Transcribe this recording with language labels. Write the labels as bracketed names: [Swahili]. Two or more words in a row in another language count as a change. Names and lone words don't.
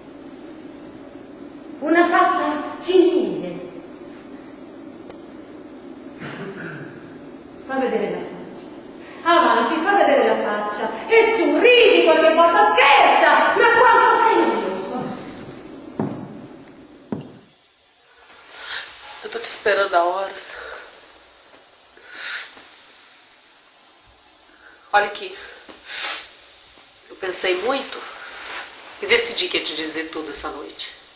[Italian] Una faccia cinese. Fa vedere la faccia. Avanti, fa vedere la faccia. E su, ridi qualche volta, scherza. Ma quanto sei noioso. [Portuguese] Eu tô te esperando há horas. Olha aqui. Eu pensei muito e decidi que ia te dizer tudo essa noite.